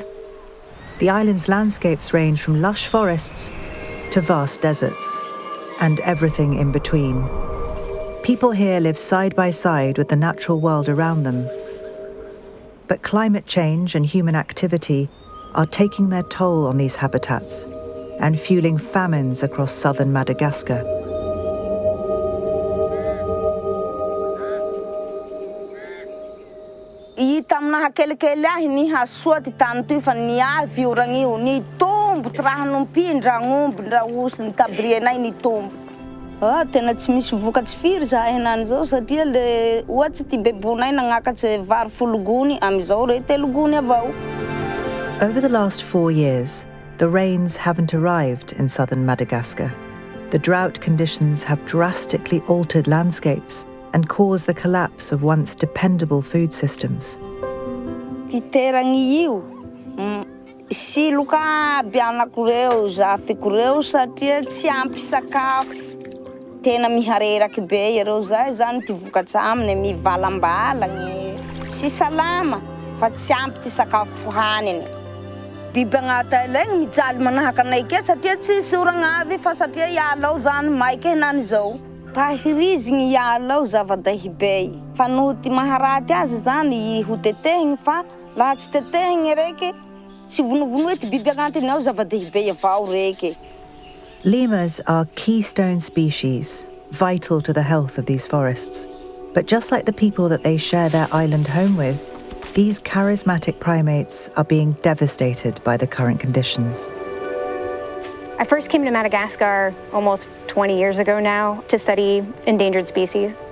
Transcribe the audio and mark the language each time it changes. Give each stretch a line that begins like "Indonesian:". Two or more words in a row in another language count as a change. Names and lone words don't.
English: The island's landscapes range from lush forests to vast deserts, and everything in between. People here live side by side with the natural world around them. But climate change and human activity are taking their toll on these habitats and fueling famines across southern Madagascar.
Malagasy: Tamna hakele-kely ahy ni hasoa ty tany toy fa niavy io ragn'io ni tombo ty raha nompindra agn'omby ndra osy ny tabrianay ni tombo. Tena tsy misy vokatsy firy zahay henany zao satria le ohatsy ty bebonay nagnakatsy vary folo gony amizao re telo gony avao.
English: Over the last 4 years, the rains haven't arrived in southern Madagascar. The drought conditions have drastically altered landscapes and caused the collapse of once dependable food systems.
Malagasy: Ty teragny io, siloka aby anako reo, zafiko reo satria tsy ampy sakafo. Tena mihareraky be ireo zay zany ty vokatsy aminy mivalambalagny, tsy salama fa tsy ampy ty sakafo haniny. Biby agnata ilegny mijaly manahaka anay ke satria tsisy oragna avy fa satria ialao zany maiky henany zao. Tahirizigny ialao zava-dehibe. Fa noho ty maharaty azy zany ho tetehigny fa laha tsy tetehigny reky, tsy vonovono ty biby agnatiny ao zava-dehibe avao reky.
English: Lemurs are keystone species, vital to the health of these forests. But just like the people that they share their island home with, these charismatic primates are being devastated by the current conditions. I first came to Madagascar almost 20 years ago now to study endangered species.